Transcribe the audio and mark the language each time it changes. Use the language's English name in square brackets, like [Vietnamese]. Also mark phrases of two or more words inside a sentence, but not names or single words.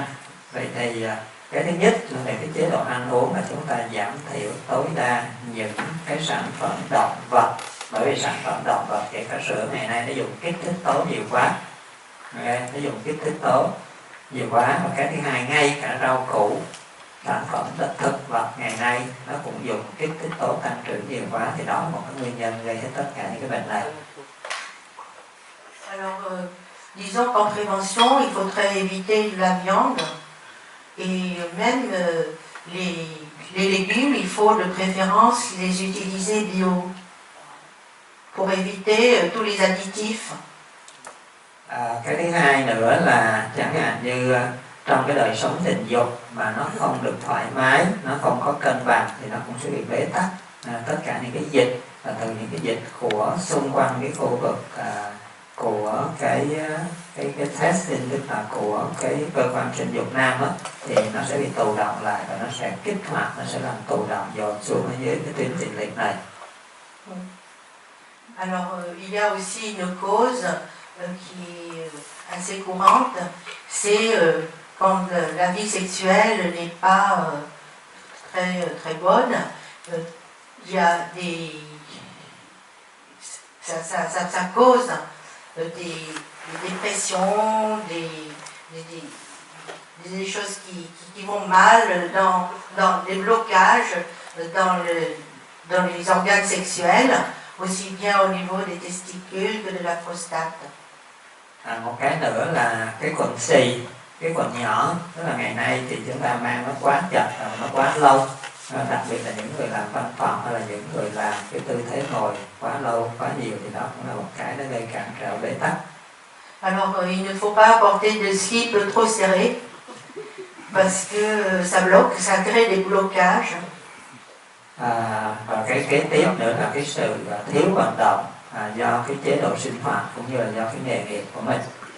[Vietnamese] Vậy thì cái thứ nhất là về cái chế độ ăn uống là chúng ta giảm thiểu tối đa những cái sản phẩm động vật, bởi vì sản phẩm động vật kể cả sữa ngày nay nó dùng kích thích tố nhiều quá. Nó dùng kích thích tố nhiều quá. Và cái thứ hai, ngay cả rau củ, sản phẩm thực vật ngày nay nó cũng dùng kích thích tố tăng trưởng nhiều quá, thì đó là một cái nguyên nhân gây hết tất cả những cái bệnh này. [French] Alors, disons qu'en prévention, il faudrait éviter la viande et même les légumes, il faut de préférence les utiliser bio pour éviter tous les additifs. [Vietnamese] Cái thứ hai nữa là chẳng hạn như trong cái đời sống tình dục mà nó không được thoải mái, nó không có cân bằng thì nó cũng sẽ bị bế tắc. Tất cả những cái dịch, từ những cái dịch của xung quanh cái khu vực của cái testing, tức là của cái cơ quan sinh dục nam á, thì nó sẽ bị tụ động lại và nó sẽ kích hoạt, nó sẽ làm tụ động dồn xuống ở dưới cái tuyến tiền liệt này. [French] Alors, il y a aussi une cause qui est assez courante, c'est quand la vie sexuelle n'est pas très bonne. Il y a des... Ça cause des dépressions, des choses qui vont mal, dans des blocages, dans les organes sexuels, aussi bien au niveau des testicules que de la prostate. [Vietnamese] Một cái nữa là cái quần xì, cái quần nhỏ, tức là ngày nay thì chúng ta mang nó quá chặt, nó quá lâu, đặc biệt là những người làm văn phòng hay là những người làm cái tư thế ngồi quá lâu, quá nhiều thì đó cũng là một cái nó gây cản trở bế tắc. [French] Alors il ne faut pas porter de slip trop serré parce que ça bloque, ça crée des blocages. [Vietnamese] Và cái kế tiếp nữa là cái sự thiếu vận động do cái chế độ sinh hoạt cũng như là do cái nghề nghiệp của mình.